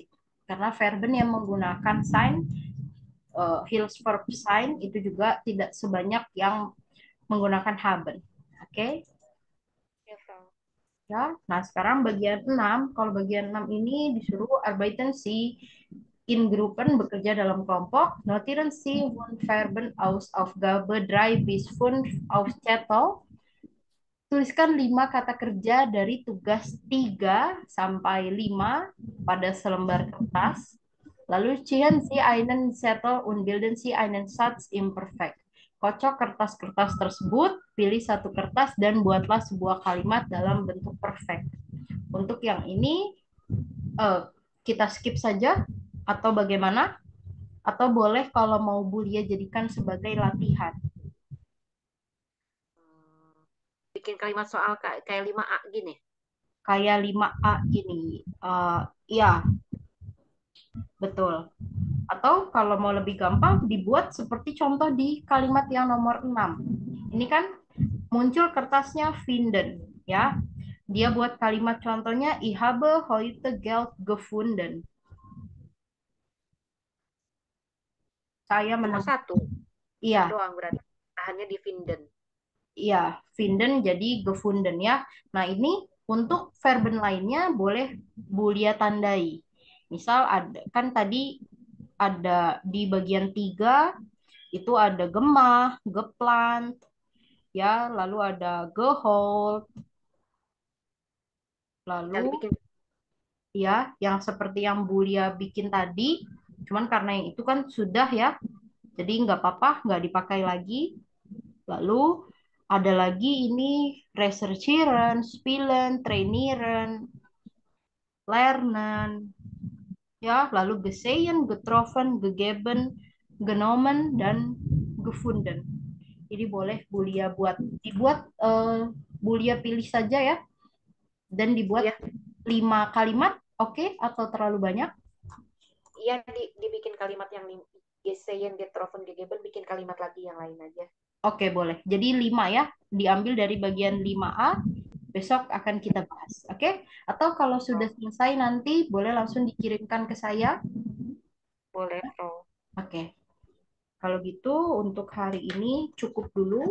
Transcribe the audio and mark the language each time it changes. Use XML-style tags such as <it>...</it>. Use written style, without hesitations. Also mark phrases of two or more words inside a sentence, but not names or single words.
<id>Karena verben yang menggunakan sign,</id> <de>Hilsverb sign</de> <id>itu juga tidak sebanyak yang menggunakan haben. Oke. Ya, Frau. Ya, nah sekarang bagian 6. Kalau bagian 6 ini disuruh</id> <de>arbeiten Sie in Gruppen,</de> <id>bekerja dalam kelompok.</id> <de>Notieren Sie von Verben aus Aufgabe 3 bis 5 auf Zettel.</de> <id>Tuliskan 5 kata kerja dari tugas 3 sampai 5 pada selembar kertas. Lalu</id> <de>ziehen Sie einen Zettel und bilden Sie einen Satz im Perfekt.</de> <id>Kocok kertas-kertas tersebut, pilih satu kertas dan buatlah sebuah kalimat dalam bentuk perfect. Untuk yang ini eh, kita skip saja atau bagaimana? Atau boleh kalau mau Bulia jadikan sebagai latihan. Bikin kalimat soal kayak 5A gini. Kayak 5A gini. Iya, betul. Atau kalau mau lebih gampang, dibuat seperti contoh di kalimat yang nomor 6. Ini kan muncul kertasnya Vinden, ya. Dia buat kalimat contohnya,</id> <de>Ich habe heute Geld gefunden.</de> <id>Saya Cuma menemukan, satu iya, doang berarti. Tahannya di Vinden. iya, Vinden jadi gefunden ya. Nah, ini untuk verben lainnya boleh Bulia tandai. Misal ada kan tadi ada di bagian 3 itu ada</id> <de>gemah, geplant,</de> <id>ya, lalu ada gehold, Tinggal lalu dibikin. ya yang seperti yang Bulia bikin tadi, cuman karena yang itu kan sudah ya, jadi nggak apa-apa, nggak dipakai lagi. Lalu ada lagi ini</id> <de>researchieren, spielen, trainieren, lernen,</de> <id>ya, lalu</id> <de>gesehen, getroffen, gegeben, genommen,</de> <id>dan gefunden. Jadi boleh Bulia dibuat Bulia pilih saja ya, dan dibuat Iya, 5 kalimat, oke, atau terlalu banyak? iya dibikin kalimat yang</id> <de>gesehen, getroffen, gegeben,</de> <id>bikin kalimat lagi yang lain aja. Oke, boleh. Jadi 5 ya, diambil dari bagian 5A, besok akan kita bahas, oke? Atau kalau sudah selesai nanti boleh langsung dikirimkan ke saya. Boleh, Pro. Oke, kalau gitu untuk hari ini cukup dulu.</id>